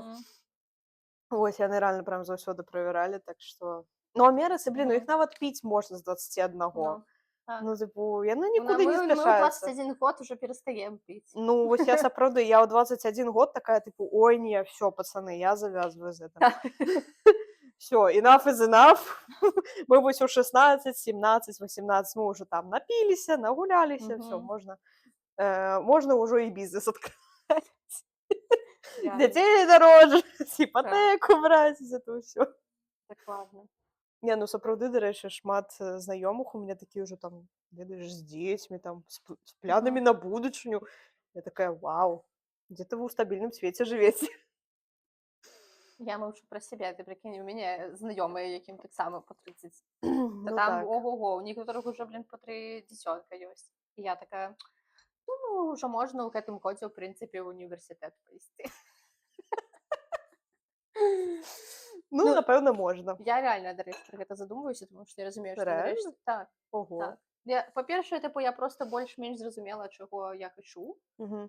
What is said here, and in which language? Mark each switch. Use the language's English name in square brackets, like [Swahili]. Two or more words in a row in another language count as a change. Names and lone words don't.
[Belarusian] Вось, яны рэальна прям заўсёды правяралі, так што... Ну, Амерыцы, блин, ну, іх нават піць можна з 21. Ну, тыпу, яны нікуды не спяшаюцца. Мы ў 21 год уже перастаем піць. Ну, вось я сапраўды, я ў 21 год такая, тыпу, ой, не, [Russian] всё, пацаны, [Belarusian] я завязваю з гэтым. Всё, [English] enough is enough. [Belarusian] Мы вось у 16, 17, 18, мы уже там напіліся, нагуляліся, всё, можна ўжо і бізнес адкрываць. Дзяцей народжаць, іпатэку браць, гэта ўсё. Дакладна. Не, ну, сапраўды, дарэчы, шмат знаёмых у мяне такі ўжо там, ведаеш, з дзецьмі, там, з планамі на будучыню. Я такая, вау, дзе-то вы ў стабільным свеце жывеце. Я маўчу пра сябе, ты прыкінь, у мяне знаёмыя, якім таксама па 30. Ну, Там, так. ого-го, у некаторых [Russian] уже, блин, по 3 [Belarusian] дзіцёнка ёсць. І я такая, Ну, [Russian] уже можно [Belarusian] ў гэтым годзе, ў прынцыпе, ў універсітэт пайсці. Ну, напэўна, можна. Я реально, дарэчы, пра гэта задумваюся, тому што я разумею, што Рэальна? нарэшце так, Ого. так. Па-першае, тыпу, я проста больш-менш зразумела, чаго я хачу, Мгм.